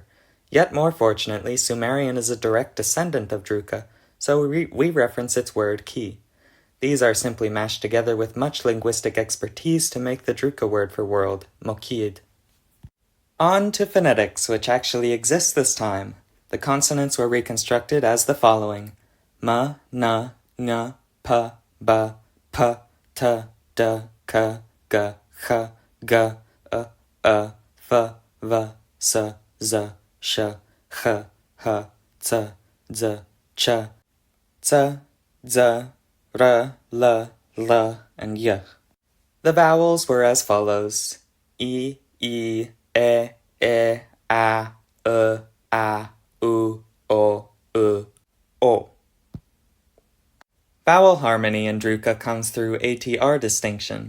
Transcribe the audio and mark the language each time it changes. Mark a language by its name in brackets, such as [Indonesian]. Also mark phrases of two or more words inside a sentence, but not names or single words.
[English] Yet more fortunately, Sumerian is a direct descendant of Droukḥa, so we reference its word ki. These are simply mashed together with much linguistic expertise to make the Droukḥa word for world, mokid. On to phonetics, which actually exists this time. The consonants were reconstructed as the following: ma, na, nga, pa, ba, pa, ta, da, ka, ga, cha, ga, fa, va, sa, za, sha, cha, ha, za, za, cha, za, za, ra, la, and y. The vowels were as follows: e, a, a, u, o. Vowel harmony in Droukḥa comes through ATR distinction.